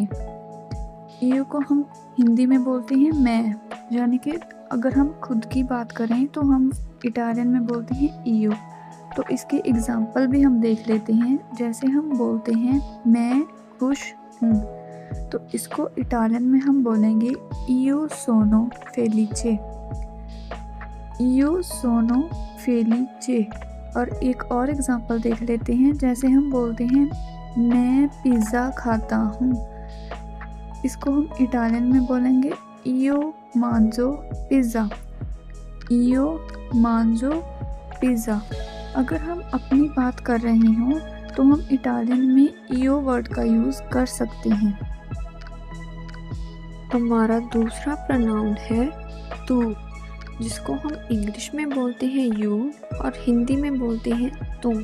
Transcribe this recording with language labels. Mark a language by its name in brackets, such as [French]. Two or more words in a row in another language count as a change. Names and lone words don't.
[Hindi] ईओ को हम हिंदी में बोलते हैं मैं, यानी कि अगर हम खुद की बात करें तो हम इटालियन में बोलते हैं ईओ। तो इसके एग्जाम्पल भी हम देख लेते हैं। जैसे हम बोलते हैं मैं खुश हूँ, तो इसको इटालियन में हम बोलेंगे [Italian] io sono felice। io sono felice। [Hindi] और एक और एग्जाम्पल देख लेते हैं। जैसे हम बोलते हैं मैं पिज़्ज़ा खाता हूँ, इसको हम इटालियन में बोलेंगे [Italian] io mangio pizza। io mangio pizza। [Hindi] अगर हम अपनी बात कर रहे हों तो हम इटालियन में ईओ वर्ड का यूज़ कर सकते हैं। हमारा दूसरा प्रोनाउन है तू, जिसको हम इंग्लिश में बोलते हैं यू और हिंदी में बोलते हैं तुम।